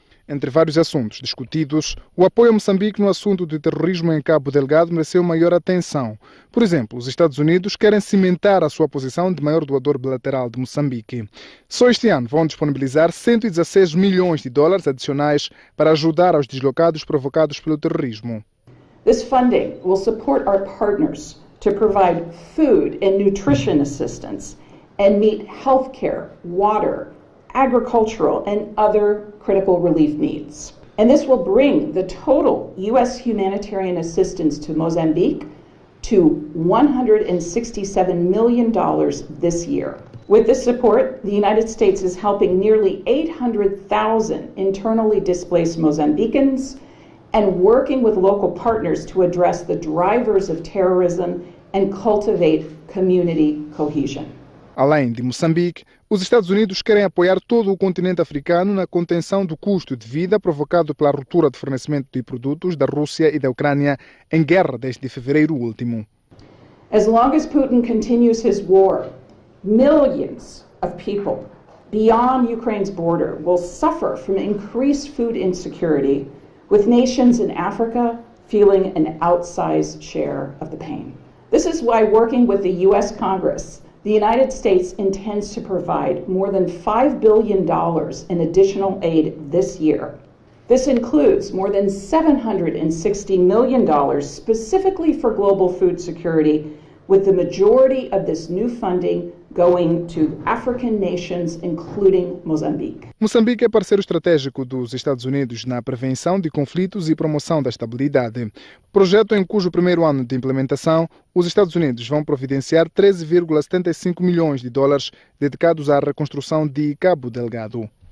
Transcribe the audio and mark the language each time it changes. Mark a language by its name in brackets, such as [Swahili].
[Portuguese] Entre vários assuntos discutidos, o apoio a Moçambique no assunto do terrorismo em Cabo Delgado mereceu maior atenção. Por exemplo, os Estados Unidos querem cimentar a sua posição de maior doador bilateral de Moçambique. Só este ano vão disponibilizar 116 milhões de dólares adicionais para ajudar aos deslocados provocados pelo terrorismo. [English] This funding will support our partners to provide food and nutrition assistance and meet healthcare, water, agricultural and other critical relief needs. And this will bring the total U.S. humanitarian assistance to Mozambique to $167 million this year. With this support, the United States is helping nearly 800,000 internally displaced Mozambicans and working with local partners to address the drivers of terrorism and cultivate community cohesion. [Portuguese] Além de Moçambique, os Estados Unidos querem apoiar todo o continente africano na contenção do custo de vida provocado pela ruptura de fornecimento de produtos da Rússia e da Ucrânia em guerra desde fevereiro último. [English] As long as Putin continues his war, millions of people beyond Ukraine's border will suffer from increased food insecurity, with nations in Africa feeling an outsized share of the pain. This is why, working with the U.S. Congress, the United States intends to provide more than $5 billion in additional aid this year. This includes more than $760 million specifically for global food security, with the majority of this new funding going to African nations, including Mozambique. [Portuguese] Moçambique é parceiro estratégico dos Estados Unidos na prevenção de conflitos e promoção da estabilidade. Projeto em cujo primeiro ano de implementação, os Estados Unidos vão providenciar 13,75 milhões de dólares dedicados à reconstrução de Cabo Delgado.